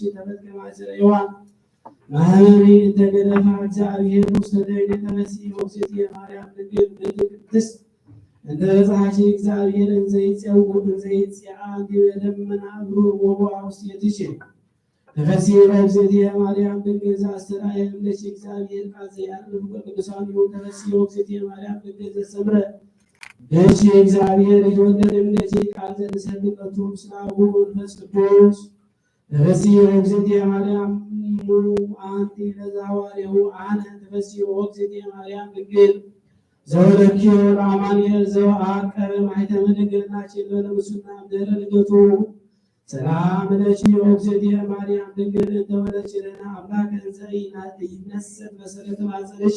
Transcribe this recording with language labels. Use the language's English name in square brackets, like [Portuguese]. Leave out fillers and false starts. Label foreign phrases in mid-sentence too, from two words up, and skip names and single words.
[Geez] ተፈትከ ማእሰረ ሔዋን ማኅበሪ እንተ ገደፋ እግዚአብሔር ውስተ ደይን ተፈሲ ኦግዝእትየ ማርያም ድንግል ንግሥት ቅድስት እንተ በጽሐኪ እግዚአብሔር እንዘ ይጼአ ዲበ ደመና እግሩ ወቦአ ውስቴትኪ ተፈሲ ኦግዝእትየ ማርያም ድንግል ዘአስተርአየ እምኔኪ እግዚአብሔር ቃል ዘያዕርፍ በቅዱሳኑ ተፈሲ ኦግዝእትየ ማርያም ድንግል ዘሰምረ ደጅ እግዚአብሔር የተወለደ እምኔኪ ቃል ዘተሰብከቱ ምስለ አቡሁ ወመንፈስ ቅዱስ ተፈሲ ኦግዝእትየ ማርያም እሙ አንቲ ለዘሐዋርያሁ አነ ተፈሲ ኦግዝእትየ ማርያም ድንግል ዘወለድኪዮ ለአማኑኤል ዘወአቀበ ማኅተመ ድንግልናኪ በለምጹና እምድኅረ ልደቱ ሰላም ለኪ ኦግዝእትየ ማርያም ድንግል እንተ ወለድኪ ለነ አምላከ እንዘ ኢይትነሣእ መሠረተ ማኅፀንኪ